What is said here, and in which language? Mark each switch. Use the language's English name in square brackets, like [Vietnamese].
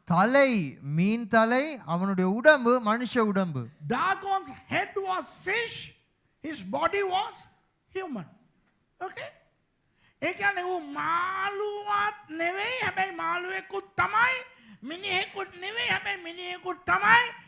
[Tamil] தலை மீன் தலை, அவனுடைய உடம்பு மனுஷ உடம்பு. [English] Dagon's head was fish, his body was human. Okay? [Sinhala] ඒ කියන්නේ ඌ මාළුවත් නෙවෙයි, හැබැයි මාළුවෙකුත් තමයි, මිනිහෙකුත් නෙවෙයි, හැබැයි මිනිහෙකුත් තමයි.